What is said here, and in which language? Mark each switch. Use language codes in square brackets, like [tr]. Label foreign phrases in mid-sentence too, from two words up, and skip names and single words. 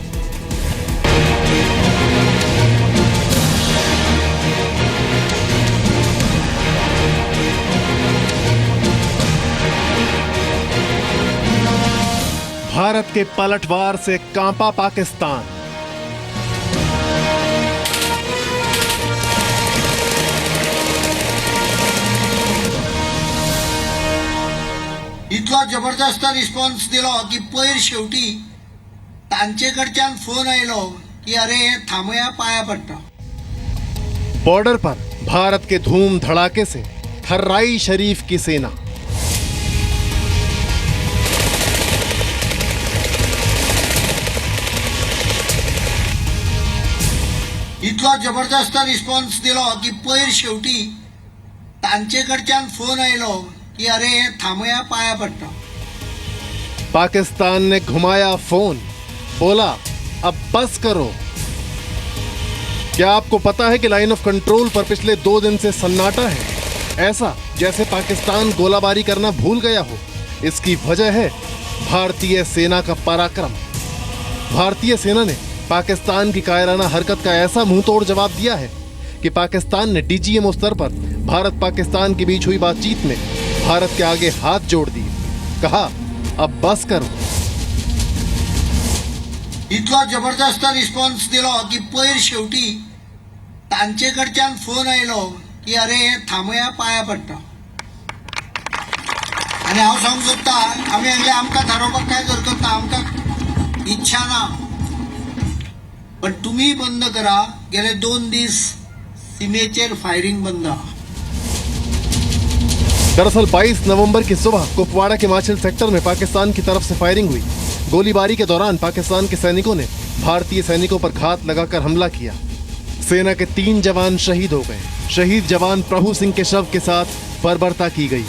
[hi] भारत के पलटवार से कांपा पाकिस्तान। [kok] इतलो जबरदस्त रिस्पॉन्स दिलो की पयर शेवटी तांचेकडच्यान फोन आयलो की अरे थांबया, पाया पडटा। [hi] बॉर्डर पर भारत के धूम धड़ाके से थर्राई शरीफ की सेना। [kok] इतलो जबरदस्त रिस्पॉन्स दिलो की पयर शेवटी तांचेकडच्यान फोन आयलो कि अरे थांबया, पाया पडटा। [hi] पाकिस्तान ने घुमाया फोन, बोला अब बस करो। क्या आपको पता है कि लाइन ऑफ कंट्रोल पर पिछले 2 दिन से सन्नाटा है, ऐसा जैसे पाकिस्तान गोलाबारी करना भूल गया हो। इसकी वजह है भारतीय सेना का पराक्रम। भारतीय सेना ने पाकिस्तान की कायराना हरकत का ऐसा मुंहतोड़ जवाब दिया है कि पाकिस्तान ने डीजीएमओ स्तर पर भारत पाकिस्तान के बीच हुई बातचीत में भारत के आगे हाथ जोड़ दिए, कहा अब बस करो। [kok] इतलो जबरदस्त रिस्पॉन्स दिलो की पयर शेवटी तांचेकडच्यान फोन आयलो की अरे थांबया, पाया पडटा। आणि हांव सांगूंक सोदता, आमी हांगले आमकां थारोवपाक काय हरकत ना, आमकां इच्छा ना, पण तुम्ही बंद करा। गेले 2 दीस सीमेचेर फायरिंग बंद। [hi] दरअसल 22 नवंबर की सुबह कुपवाड़ा के माछिल सेक्टर में पाकिस्तान की तरफ से फायरिंग हुई। गोलीबारी के दौरान पाकिस्तान के सैनिकों ने भारतीय सैनिकों पर घात लगाकर हमला किया। सेना के 3 जवान शहीद हो गए। शहीद जवान प्रभु सिंह के शव के साथ बर्बरता की गई।